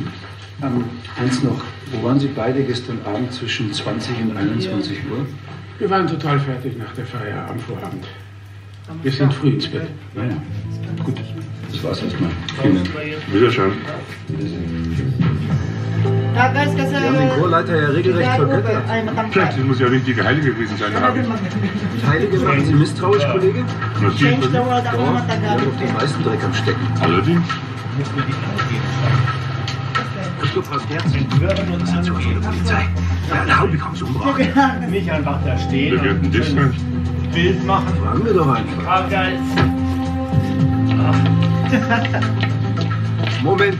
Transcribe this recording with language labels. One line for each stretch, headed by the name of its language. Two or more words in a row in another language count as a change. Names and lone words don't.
German: Eins noch. Wo waren Sie beide gestern Abend zwischen 20 und 21 Uhr? Wir waren total fertig nach der Feier am Vorabend. Wir sind früh ins Bett. Naja, gut. Das war's erstmal. Vielen Dank. Wiederschauen. Ja,
Filipino: guys, kasi...
German: Wir haben den Chorleiter ja regelrecht vergöttert.
Filipino: Ay, matangkad.
German: Vielleicht, das muss ja ein richtiger Heilige gewesen sein, da habe ich. Heilige machen Sie misstrauisch, Kollege?
English: Change the world,
Filipino: ako
German: Ja,
Filipino: matagal.
German: wir haben doch den meisten Dreck am Stecken. Allerdings. Ja, hau, wie kommst du umgebracht? Nicht einfach da stehen Wir werden das sein. und Bild machen. Fragen wir doch einfach. Frage Moment.